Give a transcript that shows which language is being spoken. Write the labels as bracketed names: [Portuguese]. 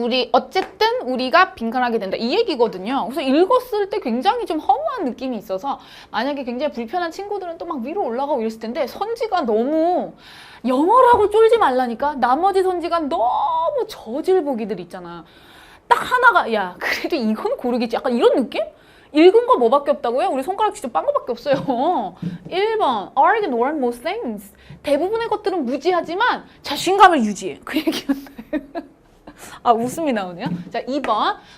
[Korean] 어쨌든 우리가 빈칸하게 된다. 이 얘기거든요. 그래서 읽었을 때 굉장히 좀 허무한 느낌이 있어서 만약에 굉장히 불편한 친구들은 또 막 위로 올라가고 이랬을 텐데 선지가 너무 영어라고 쫄지 말라니까. 나머지 선지가 너무 저질보기들 있잖아. 딱 하나가 야 그래도 이건 고르겠지. 약간 이런 느낌? 읽은 거 뭐밖에 없다고요? 우리 손가락 직접 빤 거밖에 없어요. [English] 1번 I can learn most things. [Korean] 대부분의 것들은 무지하지만 자신감을 유지해. 그 얘기였나요? 웃음이 나오네요. 자, 2번.